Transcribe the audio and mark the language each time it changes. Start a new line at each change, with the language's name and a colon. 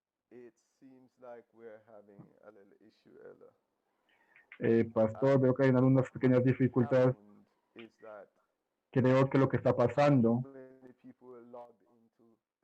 English: It seems like we're having a little issue, Ella.
Spanish: Pastor, veo que hay algunas pequeñas dificultades.
English: Happened is that
Spanish: Creo que lo que está pasando
English: many people logged into